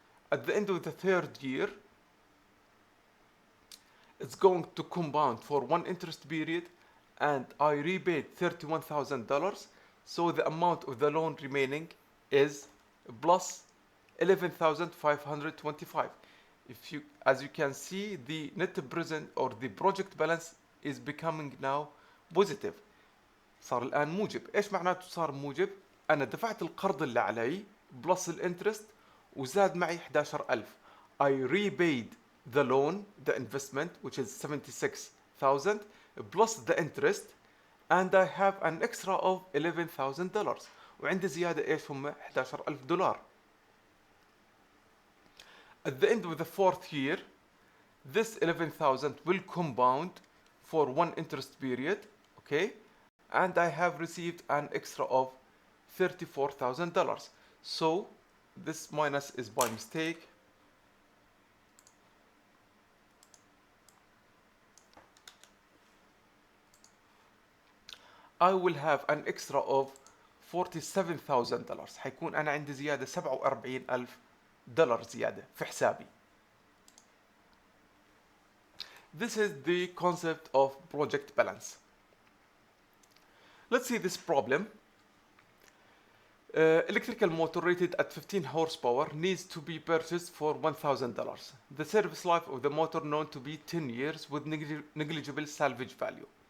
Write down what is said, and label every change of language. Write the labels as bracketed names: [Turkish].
[English] At the end of the third year it's going to compound for one interest period, and I repaid $31,000. So the amount of the loan remaining is plus 11,525. If you, as you can see, the net present or the project balance is becoming now positive. [Arabic] صار الآن موجب. إيش معناته صار موجب؟ أنا دفعت القرض اللي علي بلس الانترست وزاد معي 11,000. [English] I repaid the loan, the investment, which is 76,000 plus the interest, and I have an extra of $11,000. [Arabic] وعندي زيادة إيش هم 11,000 دولار. [English] At the end of the fourth year, this 11,000 will compound for one interest period, okay? And I have received an extra of $34,000. So this minus is by mistake. I will have an extra of $47,000. [Arabic] حيكون أنا عندي زيادة 47,000 دولار زيادة في حسابي. [English] This is the concept of project balance. Let's see this problem. Electrical motor rated at 15 horsepower needs to be purchased for $1,000. The service life of the motor known to be 10 years with negligible salvage value.